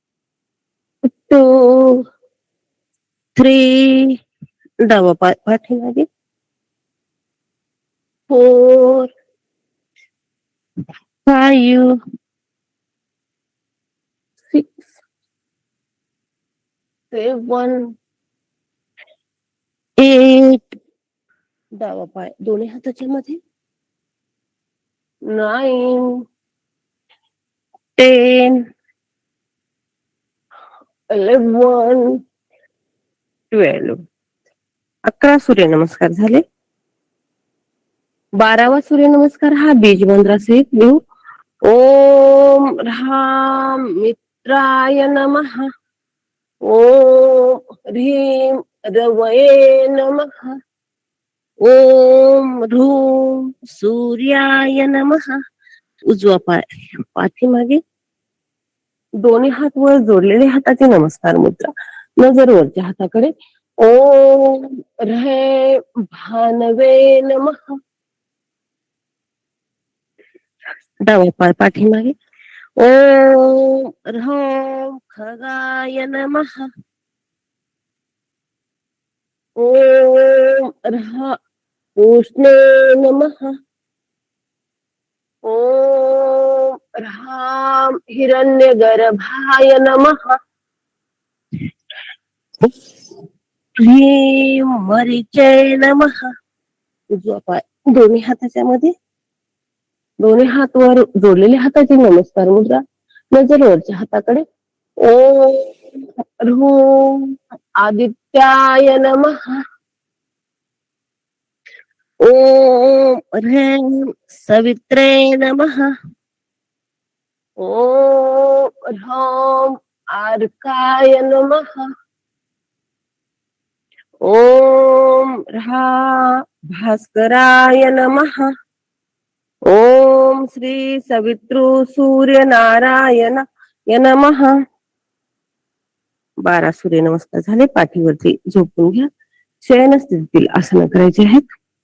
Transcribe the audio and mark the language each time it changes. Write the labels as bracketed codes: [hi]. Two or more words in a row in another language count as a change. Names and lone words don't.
[mr] 2 3 डावा पाय पाठीमागे 4 5 6 7 8 डावा पाय दोन्ही हाताच्या मध्ये 9 10 11 12 11 सूर्यनमस्कार झाले 12वा सूर्यनमस्कार हा बीज मंत्रासहित घेऊ [sa] ओम ह्राम मित्राय नमः ओम ह्रीं रवये नमः ओम ह्रूं सूर्याय नमः [mr] उजवा पाय पाठीमागे दोन्ही हात वर जोडलेले हाताचे नमस्कार मुद्रा नजर वरच्या हाताकडे [sa] ओम ह्रैं भानवे नमः [mr] डावा पाय पाठीमागे [sa] ओम ह्रौं खगाय नमः ओम ह्रं उष्णे नमः ओम ह्रां हिरण्यगर्भाय नमः ह्रीं मरीचय नमः [mr] उजवा पाय दोन्ही हाताच्या मध्ये दोन्ही हात वर जोडलेले हाताचे नमस्कार मुद्रा नजर वरच्या हाताकडे [sa] ओम ह्रूं आदित्याय नमः ओम ह्रैं सवित्रे नमः ओम ह्रौं आर्काय नमः ओम ह्रा भास्कराय नमः ओम श्री सवितृ सूर्य नारायण नमः [mr] 12 सूर्यनमस्कार झाले पाठीवरती झोपून घ्या शयन स्थितीतील आसन करायचे आहेत